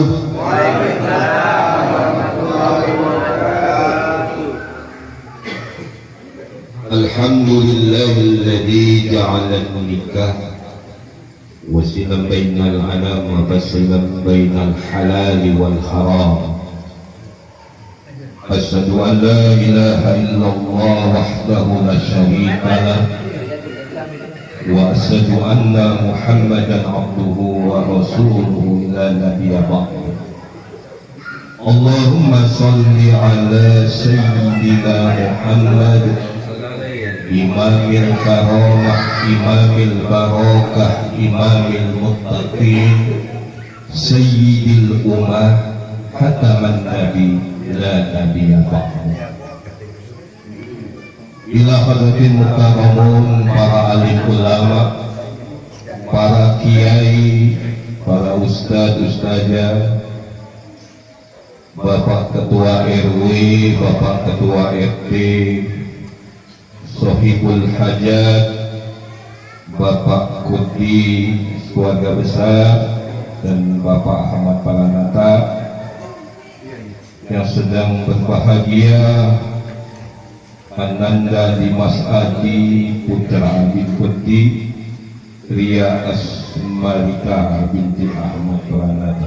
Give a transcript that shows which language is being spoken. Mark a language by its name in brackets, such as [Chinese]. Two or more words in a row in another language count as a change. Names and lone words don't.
[Arabic] وعليكم السلام ورحمة الله وبركاته. الحمد لله الذي جعل النكاح وسيلة بين الأنام وفاصلا بين الحلال والحرام. أشهد أن لا إله إلا الله وحده لا شريك له وأشهد أن محمدا عبده ورسوله لا نبي بعده. اللهم صل على سيدنا محمد إمام الكرامة، إمام البركة، إمام المتقين، سيد الأمة، خاتم النبي لا نبي بعده. إلى حضرة المكرمين, [Indonesian] para alim ulama, para kiai, para ustadz-ustadzah, Bapak Ketua RW, Bapak Ketua RT, Sohibul Hajat, Bapak Kuti, keluarga besar, dan Bapak Ahmad Palanata yang sedang berbahagia, Ananda Dimas Adi Putra bin Kuti, Ria Asmarika binti Ahmad Palanata.